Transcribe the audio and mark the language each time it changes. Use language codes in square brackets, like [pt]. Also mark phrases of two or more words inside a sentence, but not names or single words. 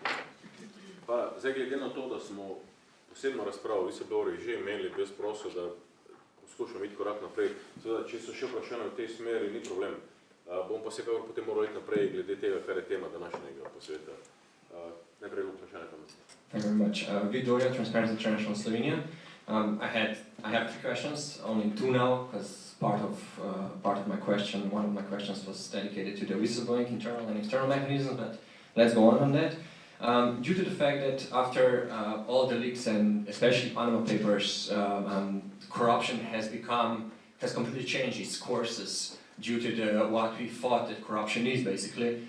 [sl] Pa zdaj glede na to, da smo posebno razpravo, vi se Dori že imeli, bi jaz prosil, da poskušamo iti korak naprej. Seveda, če so še vprašanja v tej smeri, ni problem. Bom pa se kako potem moral iti naprej glede tega, kar je tema današnjega posveta. Najprej vprašanje tam. [en] Thank you very much. Vid Dorja, Transparency International Slovenia. I have 3 questions, only 2 now, because part of my question, one of my questions was dedicated to the whistleblowing internal and external mechanisms, but let's go on that. Due to the fact that after all the leaks and especially Panama Papers, corruption has completely changed its courses due to what we thought that corruption is basically.